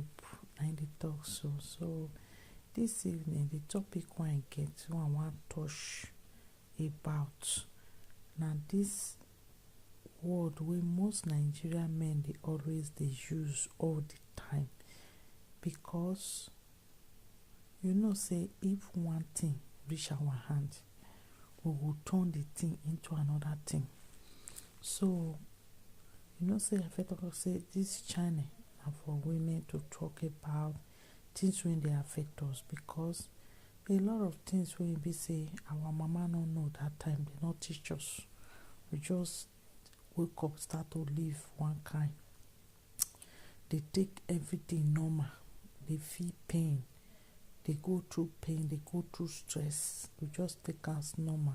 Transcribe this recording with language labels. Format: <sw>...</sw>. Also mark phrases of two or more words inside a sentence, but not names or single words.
<pcm>And dey talk so this evening the topic wey I get, wey I wan touch about na this word wey most Nigerian men dey always dey use all the time, because you know say if one thing reach our hand, we go turn the thing into another thing. So you know say I fit talk say this channel na for women to talk about things wey dey affect us, because a lot of things wey be say our mama no know that time, they no teach us. We just wake up, start to live one kind. They take everything normal. They feel pain. They go through pain. They go through stress. We just take as normal.</pcm>